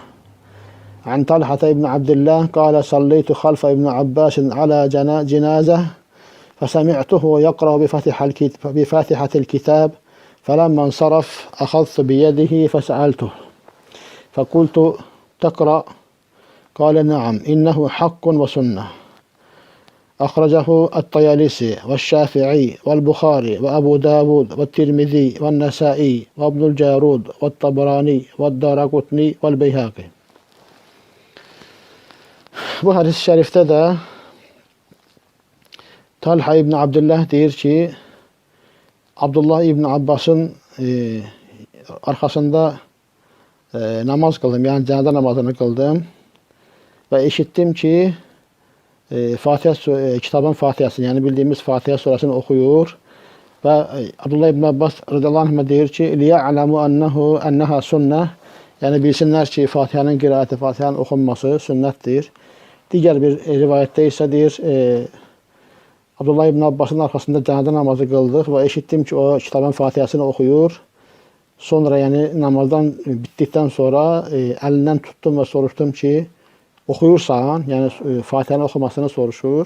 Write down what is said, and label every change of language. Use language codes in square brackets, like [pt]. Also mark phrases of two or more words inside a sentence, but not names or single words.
[ar] عن طلحة بن عبد الله قال صليت خلف ابن عباس على جنازة فسمعته يقرأ بفاتحة الكتاب فلما انصرف أخذت بيده فسألته فقلت تقرأ؟ قال نعم إنه حق وسنة. أخرجه الطيالسي والشافعي والبخاري وأبو داود والترمذي والنسائي وابن الجارود والطبراني والدارقطني والبيهقي. [tr] Bu hadis-i şerifte de Talha İbni Abdullah deyir ki Abdullah İbni Abbas'ın arkasında namaz kıldım. Yani cenaze namazını kıldım. Ve işittim ki kitabın Fatiha'sını yani bildiğimiz Fatiha suresini okuyor. Ve Abdullah İbni Abbas [ar] رضي الله عنه [tr] deyir ki [ar] لِيَعْلَمُ أَنَّهَا [tr] sünneh. Yani bilsinler ki Fatiha'nın qiraəti, Fatiha'nın okunması sünnettir. Diğer bir rivayette ise deyir Abdullah İbni Abbas'ın arkasında cenaze namazı kıldık ve işittim ki o kitabın Fatiha'sını okuyor. Sonra yani namazdan bittikten sonra elinden tuttum ve soruştum ki okuyursan yani Fatiha'nın okumasını soruşur.